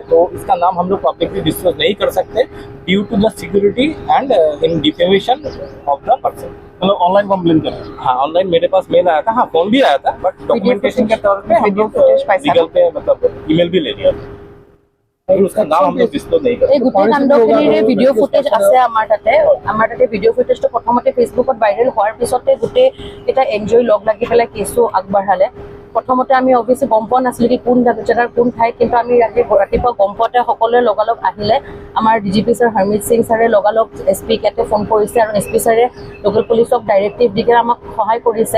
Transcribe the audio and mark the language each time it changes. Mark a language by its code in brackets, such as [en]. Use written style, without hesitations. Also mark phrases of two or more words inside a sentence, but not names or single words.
[hi] तो इसका नाम हम लोग [en] publicly disclose [hi] नहीं कर सकते [en] due to the security and in defamation of the person. [hi] मतलब [en] online complain [hi] करें? हाँ, ऑनलाइन मेरे पास मेल आया था, हाँ फोन भी आया था, [en] but documentation [hi] के तौर पे हम लोग लीगल पे मतलब ईमेल भी ले लिया था। उसका नाम हम लोग डिस्क्लोज नहीं करते। [as] গোটেই কাণ্ডখিনিৰে [en] video footage [as] আছে আমাৰ তাতে [en] video footage [as] প্ৰথমতে ফেচবুকত ভাইৰেল হোৱাৰ পিছতে গোটেই এটা NGO লগ লাগি পেলাই কেছো আগবঢ়ালে। প্ৰথমতে আমি অৱশ্যে গম পোৱা নাছিলোঁ কি কোন জেগাৰ কোন ঠাইত, কিন্তু আমি ৰাতিপুৱা গম পোৱাতে সকলোৱে লগালগ আহিলে। আমাৰ DGP ছাৰ হৰমিত সিং ছাৰে লগালগ SP কেতে ফোন কৰিছে আৰু SP ছাৰে [en] local police directive [as] দি আমাক সহায় কৰিছে।